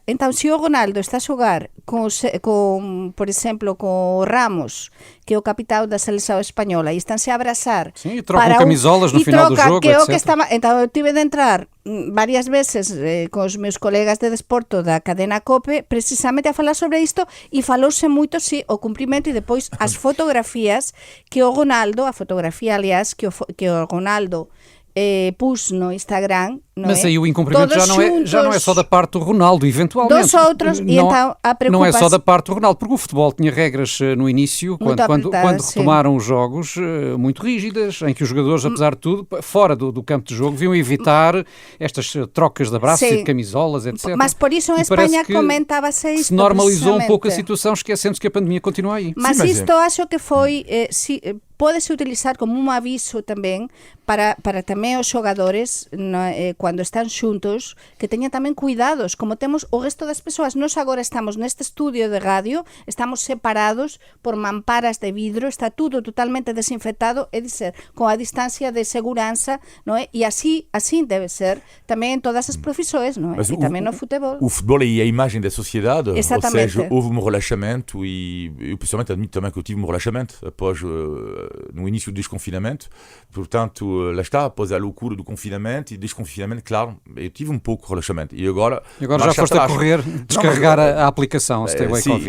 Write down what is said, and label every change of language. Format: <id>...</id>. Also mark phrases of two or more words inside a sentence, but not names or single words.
<gl>Entón, se o Ronaldo está a xogar con por exemplo, con Ramos, que é o capitão da selección española, e estánse a abrazar.</gl> <pt>Sim, e trocam camisolas no final do jogo, etc.</pt> <gl>Então, eu tive de entrar varias veces con os meus colegas de desporto da cadena COPE precisamente a falar sobre isto, e falouse moito, si, o cumprimento e depois as fotografías que o Ronaldo,</gl> <pt>a fotografía, aliás, que o Ronaldo pus no Instagram, não mas é? aí o incumprimento já não é só da parte do Ronaldo, eventualmente. Dos outros, e então a preocupação... Não é só da parte do Ronaldo, porque o futebol tinha regras no início, quando retomaram os jogos, muito rígidas, em que os jogadores, apesar de tudo, fora do campo de jogo, deviam evitar estas trocas de abraços e de camisolas, etc. Mas por isso em Espanha comentava-se isto. Se normalizou um pouco a situação, esquecendo-se que a pandemia continua aí. Mas isto acho que foi... pode-se utilizar como um aviso também para também os jogadores, quando</pt> <gl>están xuntos, que teñan tamén cuidados,</gl> <pt>como temos o resto das persoas.</pt> <gl>Nós agora estamos neste estudio de radio, estamos separados por mamparas de vidro, está tudo totalmente desinfectado, é dizer, con a distancia de segurança, non é? E así debe ser tamén en todas as profissões, non é? E tamén no futebol.</gl> <pt>O futebol é a imagem da sociedade, ou Exatamente. seja, houve um relaxamento, e eu pessoalmente admito também que eu tive um relaxamento após no início do desconfinamento, portanto, lá está, após a loucura do confinamento e desconfinamento, claro, eu tive um pouco de relaxamento. E agora já foste a correr, descarregar a aplicação Stay Away Covid.</pt>